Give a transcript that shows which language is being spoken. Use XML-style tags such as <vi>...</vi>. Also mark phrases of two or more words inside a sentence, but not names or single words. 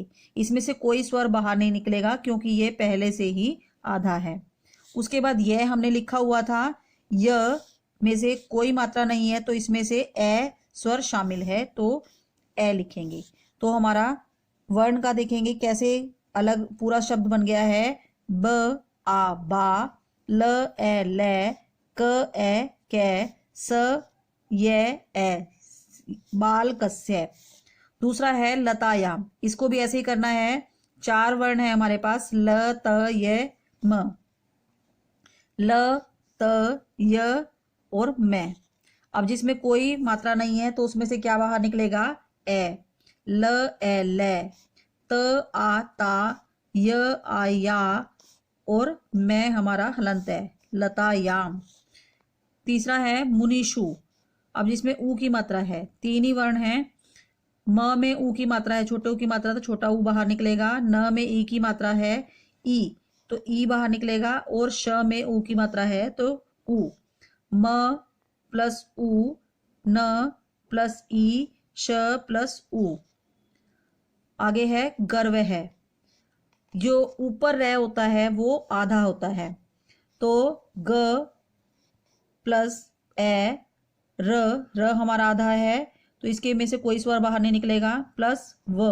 <hi>इसमें से कोई स्वर बाहर नहीं निकलेगा क्योंकि ये पहले से ही आधा है। उसके बाद यह हमने लिखा हुआ था, य में से कोई मात्रा नहीं है तो इसमें से ए स्वर शामिल है तो ए लिखेंगे। तो हमारा वर्ण का देखेंगे कैसे अलग पूरा शब्द बन गया है। ब, आ, बा, ल, ए, ले, क, ए, कै, स, ये, ए, बालकस्य। दूसरा है लतायाम। इसको भी ऐसे ही करना है। 4 वर्ण है हमारे पास, ल, त, य, म। ल, त, य और मैं। अब जिसमें कोई मात्रा नहीं है तो उसमें से क्या बाहर निकलेगा ए। ल, ए, ले, त, आ, ता, य, आ, या और मैं हमारा हलंत है लतायाम। तीसरा है मुनीषु। अब जिसमें ऊ की मात्रा है, 3 ही वर्ण है। म में ऊ की मात्रा है, छोटे ऊ की मात्रा तो छोटा ऊ बाहर निकलेगा। न में ई की मात्रा है, ई तो ई बाहर निकलेगा। और श में ऊ की मात्रा है तो ऊ। म प्लस ऊ, न प्लस ई, श प्लस ऊ। आगे है गर्व है। जो ऊपर रह होता है वो आधा होता है तो ग प्लस ए, र हमारा आधा है तो इसके में से कोई स्वर बाहर नहीं निकलेगा, प्लस व।</hi>